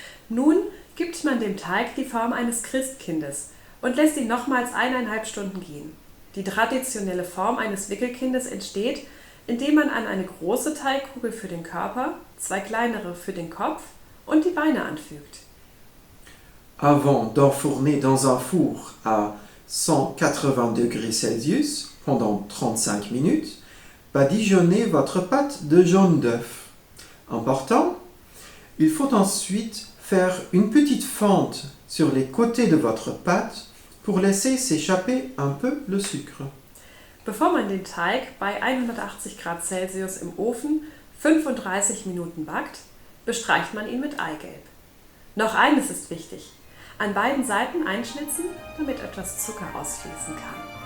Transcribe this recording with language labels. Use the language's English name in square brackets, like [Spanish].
[German] Nun gibt man dem Teig die Form eines Christkindes und lässt ihn nochmals 1,5 Stunden gehen. Die traditionelle Form eines Wickelkindes entsteht, indem man an eine große Teigkugel für den Körper, 2 kleinere für den Kopf und die Beine anfügt. [French] Avant d'enfourner dans un four à 180 degrés Celsius pendant 35 minutes, badigeonnez votre pâte de jaune d'œuf. Important, il faut ensuite faire une petite fente sur les côtés de votre pâte pour laisser s'échapper un peu le sucre. [German] Bevor man den Teig bei 180 Grad Celsius im Ofen 35 Minuten backt, bestreicht man ihn mit Eigelb. Noch eines ist wichtig: an beiden Seiten einschnitzen, damit etwas Zucker ausfließen kann.